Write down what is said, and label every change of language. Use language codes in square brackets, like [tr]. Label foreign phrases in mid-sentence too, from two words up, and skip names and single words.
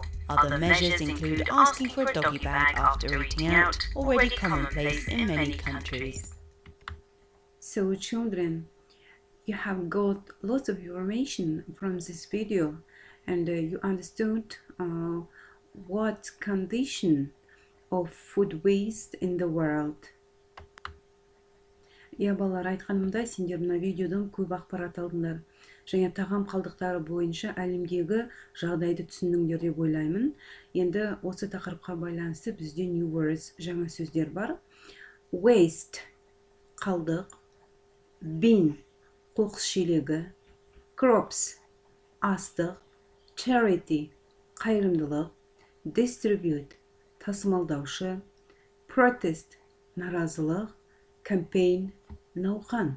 [en] Other measures include asking for a doggy bag after eating out, already commonplace in many countries. So children, you have got lots of information from this video, and you understood what condition of food waste in the world. [kk] Я балалар, айтқанымдай, сендер мына видеодан көп ақпарат алдыңдар. Және тағам қалдықтары бойынша әлемдегі жағдайды түсіндіңдер деп ойлаймын. Енді осы тақырыпқа байланысты бізде [en] new words, [kk] жаңа сөздер бар. Waste – қалдық, bin – қоқыс шелегі, crops – астық, charity – қайырымдылық, distribute – тасымалдаушы, protest – наразылық, campaign – науқан.